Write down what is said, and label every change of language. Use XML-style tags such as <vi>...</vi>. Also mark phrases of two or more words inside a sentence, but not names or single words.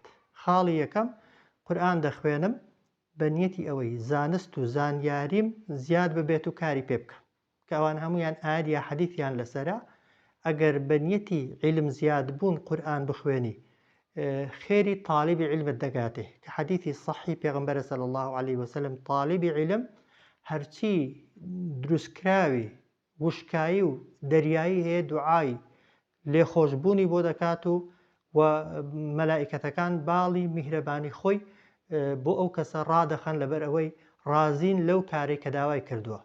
<ckb>خاڵی یەکەم، قورئان دەخوێنم بە نیەتی ئەوەی زانست و زانیاریم زیاد ببێت و کاری پێ بکەم، کە ئەوان هەمویان ئایەت یا حەدیثیان لەسەرە. ئەگەر بە نیەتی عیلم زیاد بوون قورئان بخوێنی، خێری طالبی علمت دەگاتێ، کە حەدیثی صەحیح پێغەمبەرە</ckb> <ar>صلی الله عليه وسلم</ar> <ckb>طالبی علم هەرچی دروستکراوی وشکایی و دەریایی هەیە دوعای لێخۆشبوونی بۆ دەکات و مەلائیکەتەکان باڵی میهرەبانی خۆی بۆ ئەو کەسە ڕادەخەن لەبەر ئەوەی ڕازین لەو کارێک کە داوای کردووە.</ckb>